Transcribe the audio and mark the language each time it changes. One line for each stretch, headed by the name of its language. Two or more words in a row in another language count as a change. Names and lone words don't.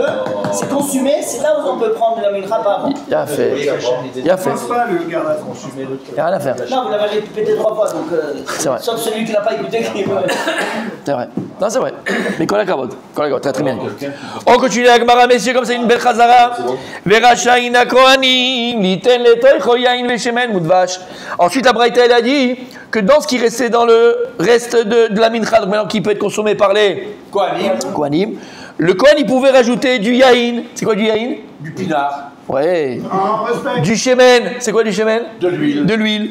French: C'est consumé, c'est là où on peut prendre la mincha par avant. Il a fait. Je pense pas le gars là. Il n'y a rien à faire. Non, vous l'avez répété 3 fois, donc. C'est vrai. Sauf celui qui n'a pas écouté. C'est vrai. Non, c'est vrai. Mais
Hebrew: כל הכבוד.
French: Très bien. On continue la Gemara, messieurs, comme c'est une belle chazara.
Hebrew: ורשאין כהנים ליתן לתוכו יין ושמן ודבש.
French: Ensuite, la Braïta, elle a dit que dans ce qui restait dans le reste de la mincha, donc maintenant qui peut être consommé par les kohanim, le Kohen, il pouvait rajouter du yaïn. C'est quoi du yaïn? Du pinard. Ouais. Du shemen. C'est quoi du shemen? De l'huile. De l'huile.